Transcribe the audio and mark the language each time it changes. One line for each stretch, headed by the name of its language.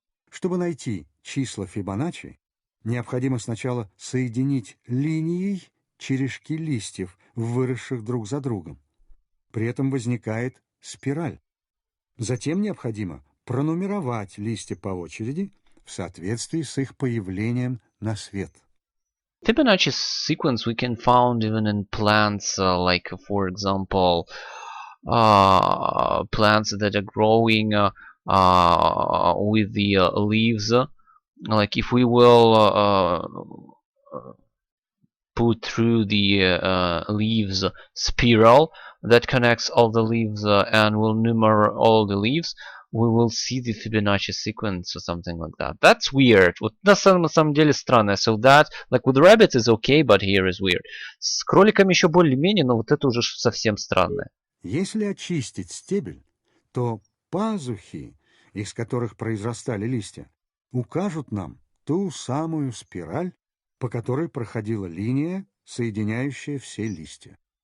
Russian: Чтобы найти числа Фибоначчи, необходимо сначала соединить линией черешки листьев, выросших друг за другом. При этом возникает спираль. Затем необходимо пронумеровать листья по очереди в соответствии с их появлением на свет.
English: Fibonacci sequence we can find even in plants, like for example, plants that are growing with the leaves. Like if we will put through the leaves spiral that connects all the leaves and will number all the leaves, we will see the Fibonacci sequence or something like that. That's weird.
Russian: Вот на самом деле странно.
English: So that, like with rabbits is okay, but here is weird.
Russian: С кроликами еще более-менее, но вот это уже совсем странное. Если очистить стебель, то пазухи, из которых произрастали листья, укажут нам ту самую спираль, по которой проходила линия, соединяющая все листья.